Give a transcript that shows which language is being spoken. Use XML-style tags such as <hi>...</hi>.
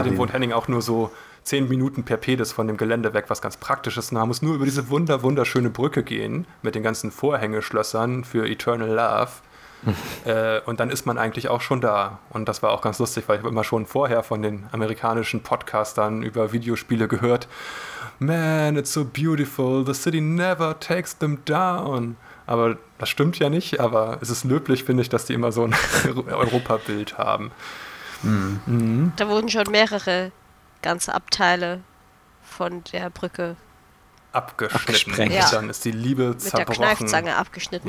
<de>Außerdem wohnt Henning auch nur so 10 Minuten per Pedis von dem Gelände weg, was ganz praktisch ist. Und man muss nur über diese wunderschöne Brücke gehen mit den ganzen Vorhängeschlössern für Eternal Love. Und dann ist man eigentlich auch schon da. Und das war auch ganz lustig, weil ich habe immer schon vorher von den amerikanischen Podcastern über Videospiele gehört.</de> <en>Man, it's so beautiful. The city never takes them down.</en> <de>Aber das stimmt ja nicht. Aber es ist löblich, finde ich, dass die immer so ein Europa-Bild haben. Da wurden schon mehrere ganze Abteile von der Brücke abgeschnitten. Ja. Dann ist die Liebe mit zerbrochen. Mit der Kneifzange abgeschnitten.</de>